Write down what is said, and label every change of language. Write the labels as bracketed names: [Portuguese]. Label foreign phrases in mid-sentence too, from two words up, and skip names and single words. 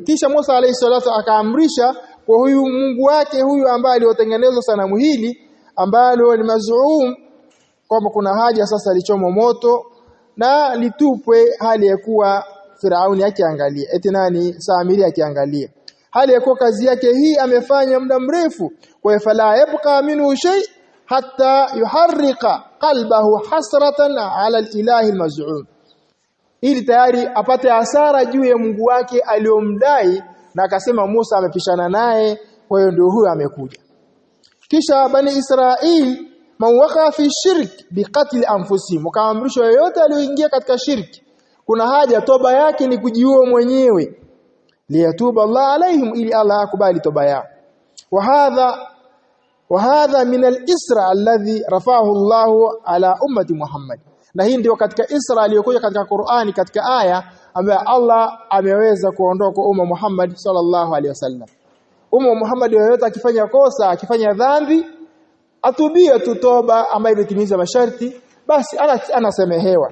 [Swahili] Kisha Musa alayhi salatu akaamrisha kwa huyu Mungu wake huyu ambaye aliotengenezwa sanamu hili ambalo ni maz'um, kwamba kuna haja sasa lichomwe moto na litupwe, hali ya kuwa Firauni akiangalia, eti nani, Samiri akiangalia, hali ya kuwa kazi yake hii amefanya muda mrefu. Kwa [Arabic] فلا يبقى منه شيء حتى يحرق قلبه حسرة على الإله المزعوم, [Swahili] ili tayari apate hasara juu ya Mungu wake aliomdai, na akasema Musa amepishana naye, kwa hiyo ndio huyo amekuja. Kisha Bani Israeli [Arabic] من وقع في شرك بقتل أنفسهم, [Swahili] wakaamrishwa yoyote aliyoingia katika shirki kuna haja toba yake ni kujiua mwenyewe, [Arabic] ليتوب الله عليهم, [Swahili] ili Allah akubali toba yao. [Arabic] وهذا من الإسراء الذي رفعه الله على أمة محمد. [Swahili] Na hii ndio katika Isra iliyokuja katika Qur'ani katika aya ambayo Allah ameweza kuondoa kwa umma Muhammad [Arabic] صلى الله عليه وسلم. [Swahili] Umma Muhammad yoyote akifanya kosa, akifanya dhambi, atubie tu toba ambayo imetimiza masharti, basi anasemehewa.